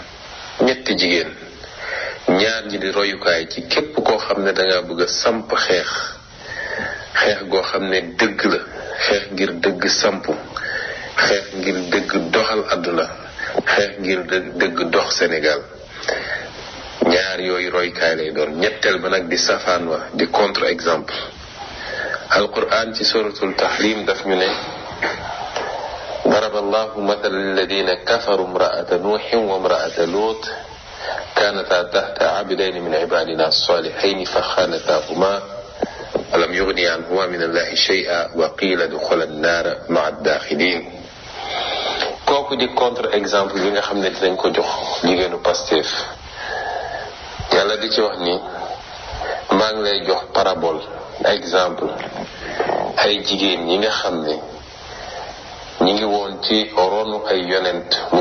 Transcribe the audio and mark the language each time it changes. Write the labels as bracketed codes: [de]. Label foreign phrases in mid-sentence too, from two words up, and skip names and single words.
[wo] ñaar ñi di royukaay ci képp koo xam ne danga bëgg a samp xeex goo xam ne dëgg la xeex ngir dëgg samp xeex ngir dëgg doxal àdduna xeex ngir dëgg dox Sénégal ñaar yooyu royukaay lay doon ñetteel ba nag di safaan wa di [fr] contre exemple [wo] alquran ci suratul tahrim daf ñu ne [ar] ضرب الله مثلا للذين كفروا امرأة نوح وامرأة لوط كانتا تحت عبدين من عبادنا الصالحين فخانتاهما ولم يغني عنهما من الله شيئا وقيل ادخلا النار مع الداخلين [wo] kooku kooku di [fr] contre exemple [wo] bi nga xam ne dinañ ko jox jigéenu Pastef yàlla di ci wax ni maa ngi lay jox [fr] parabole exemple [wo] ay jigéen ñi nga xam ne ñi ngi woon ci ronu ay yonent mu